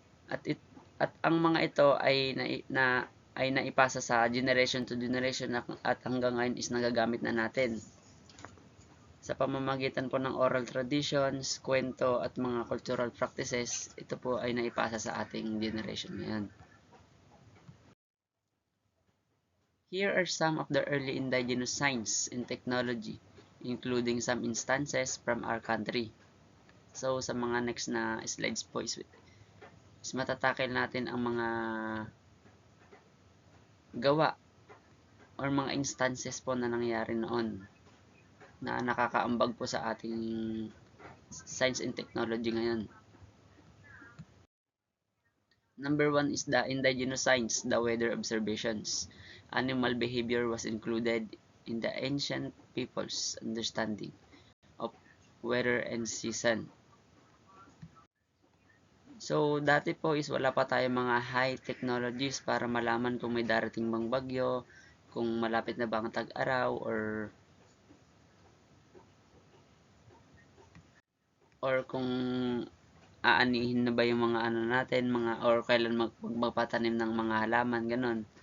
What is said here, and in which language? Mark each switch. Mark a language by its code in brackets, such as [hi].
[tl] At ang mga ito ay naipasa sa [en] generation to generation [tl] at hanggang ngayon is nagagamit na natin sa pamamagitan po ng oral traditions, kwento at mga cultural practices. Ito po ay naipasa sa ating generation ngayon. [en] Here are some of the early indigenous science and technology, including some instances from our country. [tl] So sa mga next na slides po is matatakil natin ang mga gawa or mga instances po na nangyari noon na nakakaambag po sa ating science and technology ngayon. [en] Number 1 is the indigenous science, the weather observations. Animal behavior was included in the ancient people's understanding of weather and season. [tl] So, dati po is wala pa tayong mga high technologies para malaman kung may darating bang bagyo, kung malapit na ba ang tag-araw, or kung aanihin na ba yung mga ano natin, or kailan magpapatanim ng mga halaman, ganun.